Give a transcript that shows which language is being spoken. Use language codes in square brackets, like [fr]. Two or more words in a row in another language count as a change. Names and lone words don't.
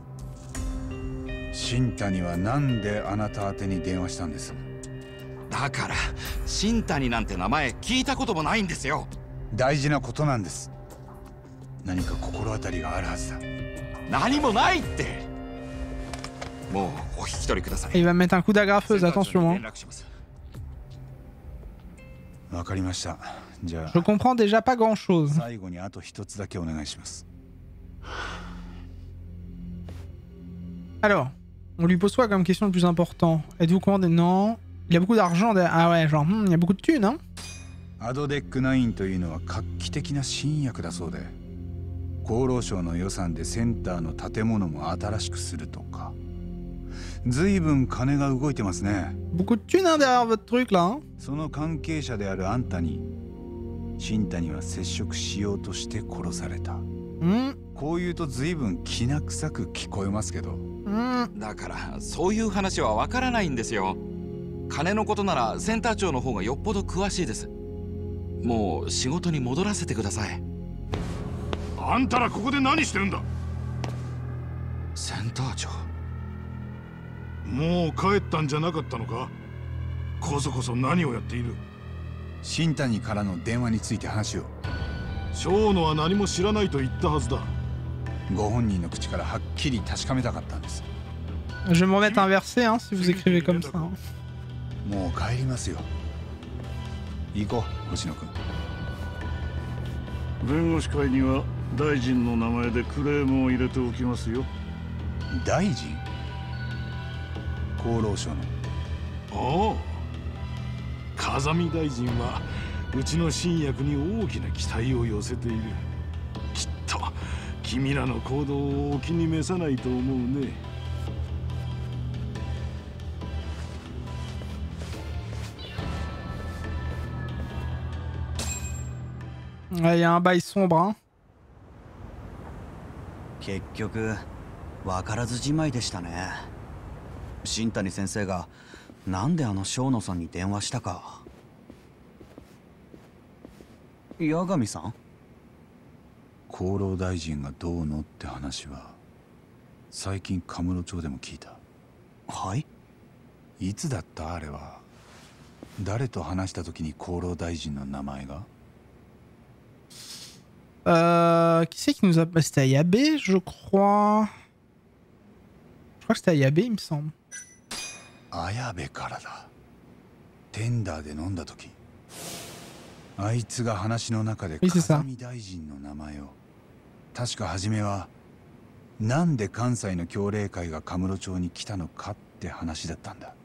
[ja] 新谷はなんであなた宛てに電話したんです？だから新谷なんて名前聞いたこともないんですよ。大事なことなんです。何か心当たりがあるはずだ。何もないって。もうお引き取りください。 [fr] Il va mettre un coup d'agrafeuse, attention. [ja] わかりました。じゃあ。 [fr] Je comprends déjà pas grand-chose. [ja] 最後にあと一つだけお願いします。 [fr] Alors, on lui pose quoi comme question le plus important? Êtes-vous commandé? Non. Il y a beaucoup d'argent. Ah ouais, genre, il y a beaucoup de thunes, hein? [ja] アドデック9というのは画期的な新薬だそうで、厚労省の予算でセンターの建物も新しくするとか。随分金が動いてますね。 [fr] Beaucoup de thunes derrière votre truc là. [ja] その関係者であるあんたに、新谷は接触しようとして殺された。こう言うと随分きな臭く聞こえますけど。だからそういう話はわからないんですよ。金のことならセンター長の方がよっぽど詳しいです。もう仕事に戻らせてください。あんたらここで何してるんだ。センター長。もう帰ったんじゃなかったのか。こそこそ何をやっている。新谷からの電話について話を。長野は何も知らないと言ったはずだ。ご本人の口からはっきり確かめたかったんです。 [fr] Je vais me remettre inversé hein, si vous écrivez comme ça. [ja] もう帰りますよ。行こう、星野君。弁護士会には大臣の名前でクレームを入れておきますよ。大臣？厚労省の。おお、風見大臣はうちの新薬に大きな期待を寄せている。きっと君らの行動をお気に召さないと思うね。 [fr] Ouais, il y a un bail sombre, hein. [ja] 結局分からずじまいでしたね。新谷先生がなんであの生野さんに電話したか。八神さん？厚労大臣がどうのって話は最近カムロ町でも聞いた。はい？いつだったあれは。誰と話した時に厚労大臣の名前が？ [fr] Qui c'est qui nous a... C'était Ayabe, je crois. Je crois que c'était Ayabe, il me semble. [ja] 綾部からだ。テンダーで飲んだ時、あいつが話の中で風見大臣の名前を。確か初めはなんで関西の協励会がカムロ町に来たのかって話だったんだ。